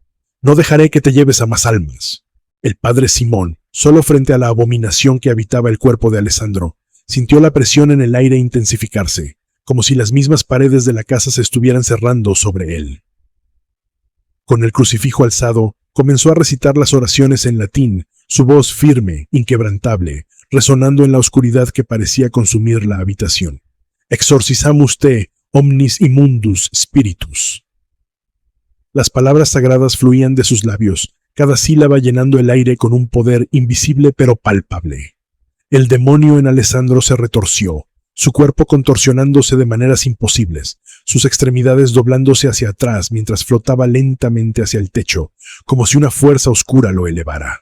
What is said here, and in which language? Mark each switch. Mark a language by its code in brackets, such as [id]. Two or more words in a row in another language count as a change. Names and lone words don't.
[es] «No dejaré que te lleves a más almas». El padre Simón, Solo frente a la abominación que habitaba el cuerpo de Alessandro, sintió la presión en el aire intensificarse, como si las mismas paredes de la casa se estuvieran cerrando sobre él. Con el crucifijo alzado, comenzó a recitar las oraciones en latín, su voz firme, inquebrantable, resonando en la oscuridad que parecía consumir la habitación. [la] Exorcizamus te, omnis immundus spiritus. [es] Las palabras sagradas fluían de sus labios, cada sílaba llenando el aire con un poder invisible pero palpable. El demonio en Alessandro se retorció, su cuerpo contorsionándose de maneras imposibles, sus extremidades doblándose hacia atrás mientras flotaba lentamente hacia el techo, como si una fuerza oscura lo elevara.